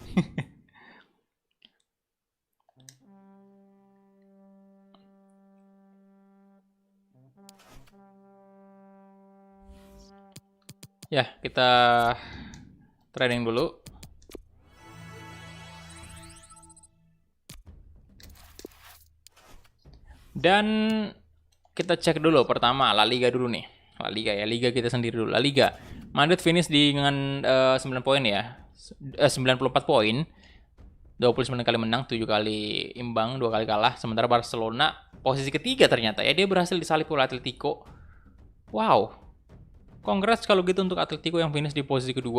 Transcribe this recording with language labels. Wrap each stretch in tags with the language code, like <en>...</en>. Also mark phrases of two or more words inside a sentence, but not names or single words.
<id>Ya, kita trading dulu. Dan kita cek dulu pertama La Liga dulu nih. La Liga ya, liga kita sendiri dulu. La Liga. Madrid finish dengan 9 poin ya. 94 poin. 29 kali menang, 7 kali imbang, 2 kali kalah. Sementara Barcelona posisi ketiga ternyata ya. Dia berhasil disalip oleh Atletico. Wow. Congrats kalau gitu untuk Atletico yang finish di posisi kedua.</id>